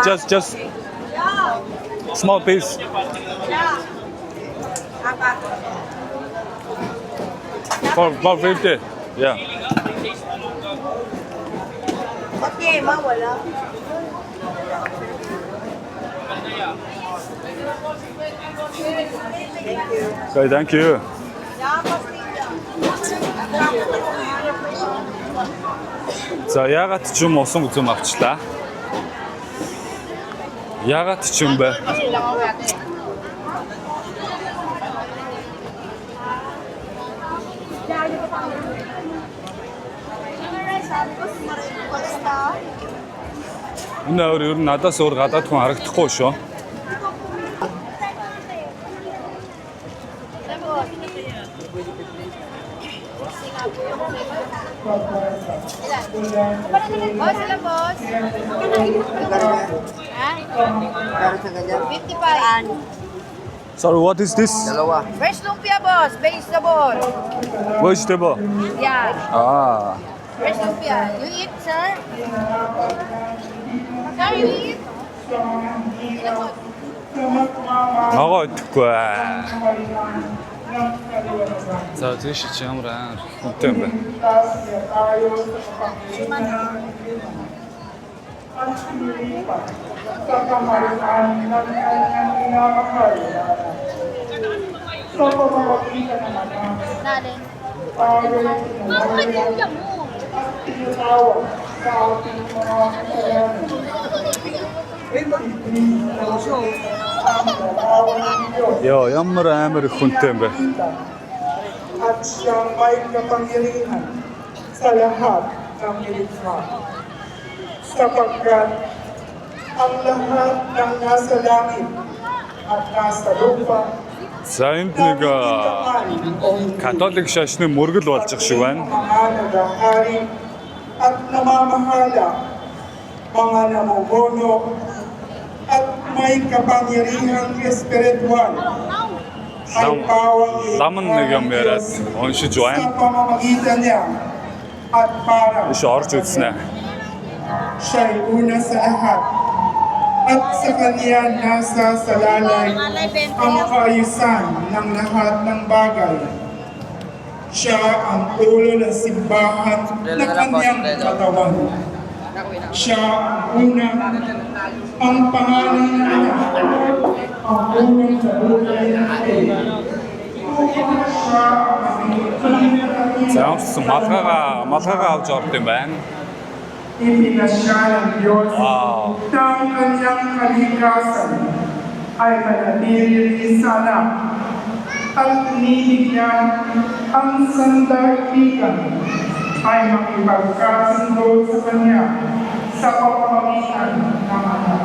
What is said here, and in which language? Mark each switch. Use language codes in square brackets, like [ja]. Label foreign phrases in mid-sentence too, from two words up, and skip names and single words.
[en] just small piece. For 50. Yeah. [tl] Okay, ma, wala. [en] Okay, thank you. [mn] За ягаад ч юм усан үзэм авчлаа. Ягаад ч юм бэ? Энэ өөр ер нь надаас өөр гадаад хүн харагдахгүй шүү. [tl] Boss, sila boss. Ha? 55. [en] Sorry, what is this? Fresh lumpia, boss. Vegetable. Vegetable. Yeah. Ah. Fresh lumpia. You eat, sir? Sir, you eat? [mn] Ногоо идэхгүй. За зээш чи ямар хүнтэй юм бэ? [tl] Natin. [mn] Яа, ямар амар их хүнтэй юм бэ? [tl] At siyang may kapangyarihan sa lahat ng nilikha. Sapagkat ang lahat ng nasa langit at nasa lupa [mn] За энд нэг католик шашны мөргөл болж их шиг байна. [tl] mga nag-ahari at namamahala, mga namumuno at may kapangyarihang espiritual ay pawang [mn] Лам нэг юм яриад уншиж [tl] sa [mn] байна. [tl] pamamagitan niya at para [mn] Иш орж үзснэ. [tl] siya'y una sa lahat at sa kanya nasa salalay ang kaayusan ng lahat ng bagay. Siya ang ulo ng simbahan na kanyang katawan. Siya ang una, ang pangalan niya, ang unang nabuhay ng Diyos. Siya ang [mn] За онцсон малгайгаа авч орд юм байна. [tl] ipinasya ng Diyos [en] Wow. [tl] na ang kanyang kalikasan ay manatili sa anak at inilig niya ang sandaigdigan ay makipagkasundo sa kanya sa pamamagitan ng anak.